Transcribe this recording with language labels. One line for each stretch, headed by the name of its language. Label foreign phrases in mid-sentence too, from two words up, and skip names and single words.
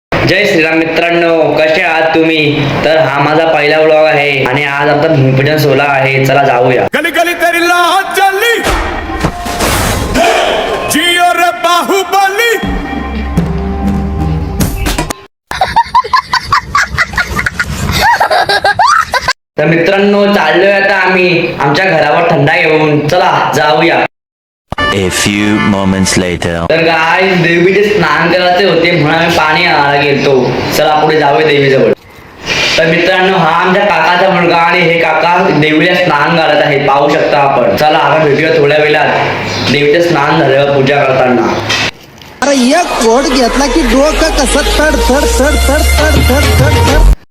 Marathi: जय श्रीराम मित्रांनो, कसे आहात तुम्ही? तर हा माझा पहिला व्लॉग आहे आणि आज आता भूमिपूजन सोहळा आहे. चला जाऊया.
Hindi: गली गली तेरी लात चली जियो रे बाहुबली.
Marathi: तर मित्रांनो चाललोय आता आम्ही आमच्या घरावर थंडा घेऊन. चला जाऊया.
English: A few moments later.
Marathi: तर काय देवीचे स्नान करायचे होते म्हणून आम्ही पाणी आणायला गेलतो. चला पुढे जाऊया देवीजवळ. तर मित्रांनो हा आमच्या काकाचा मुलगा आणि हे काका देवीला स्नान घालत आहे. पाहू शकता आपण. चला आता भेटूया थोड्या वेळात देवीचे स्नान झाल्यावर पूजा करताना. अरे एक कोड घेतला की डोकं कसं थड थड थड थड थड थड थड थड.